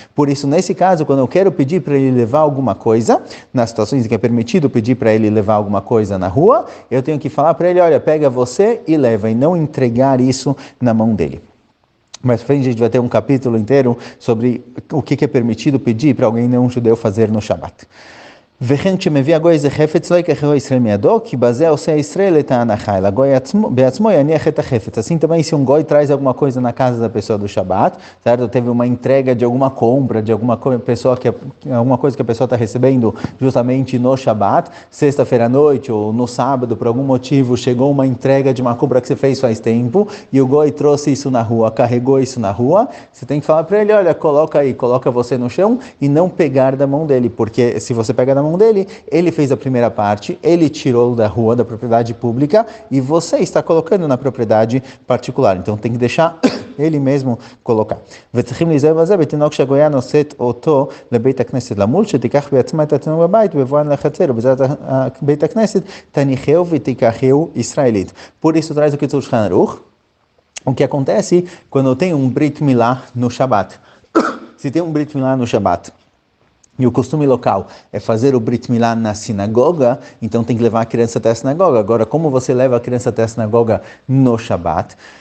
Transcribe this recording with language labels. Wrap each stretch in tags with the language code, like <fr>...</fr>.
<pt>Por isso, nesse caso, quando eu quero pedir para ele levar alguma coisa, nas situações em que é permitido pedir para ele levar alguma coisa na rua, eu tenho que falar para ele, olha, pega você e leva, e não entregar isso na mão dele. Mais frente a gente vai ter um capítulo inteiro sobre o que é permitido pedir para alguém não judeu fazer no Shabat.</pt> <he>וכן כשמביא הגוי איזה חפץ לא יקחהו ישראל מידו, כי בזה עושה ישראל את ההנחה, אלא הגוי בעצמו יניח את החפץ.</he> <pt>Assim também, se um goi traz alguma coisa na casa da pessoa do Shabat, certo? Teve uma entrega de alguma compra, de alguma pessoa alguma coisa que a pessoa está recebendo justamente no Shabat, sexta-feira à noite ou no sábado, por algum motivo, chegou uma entrega de uma compra que você fez faz tempo, e o goi trouxe isso na rua, carregou isso na rua, você tem que falar para ele, olha, coloca aí, coloca você no chão e não pegar da mão dele, porque se você pega da mão dele, ele fez a primeira parte, ele tirou da rua, da propriedade pública, e você está colocando na propriedade particular. Então tem que deixar ele mesmo colocar.</pt> <he>וצריכים להיזהר בזה, בתינוק שהגויה נושאת אותו לבית הכנסת למול, שתיקח בעצמה את התינוק בבית, ובבואן לחצר, ובעזרת בית הכנסת, תניחהו ותיקחהו ישראלית.</he> <pt>Por isso traz o Kitzur Shulchan Aruch, o que acontece quando tem um Brit Milá no Shabat. Se tem um Brit Milá no Shabat, e o costume local é fazer o Brit Milá na sinagoga, então tem que levar a criança até a sinagoga. Agora, como você leva a criança até a sinagoga no Shabat?</pt>